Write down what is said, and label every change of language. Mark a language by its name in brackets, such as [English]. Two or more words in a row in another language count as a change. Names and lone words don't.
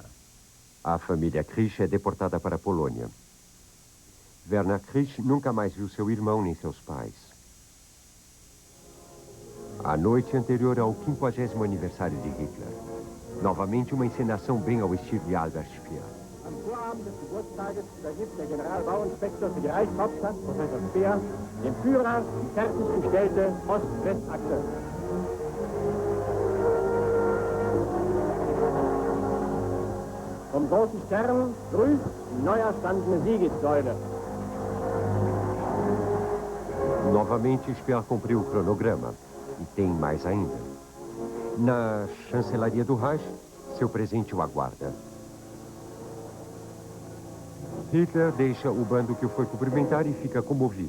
[Portuguese] A família Krisch é deportada para a Polônia. Werner Krisch nunca mais viu seu irmão nem seus pais. A noite anterior ao 50º aniversário de Hitler. Novamente uma encenação bem ao estilo de Albert Speer. [German] Am Vorabend des Geburtstages übergibt der Generalbauinspektor für die Reichshauptstadt, Professor Speer, dem Führer die fertiggestellte Ost-West-Achse. Vom großen Stern grüßt die neu erstandene Siegessäule. [Portuguese] Novamente, Speer cumpriu o cronograma. E tem mais ainda. Na chancelaria do Reich, seu presente o aguarda. Hitler deixa o bando que o foi cumprimentar e fica comovido.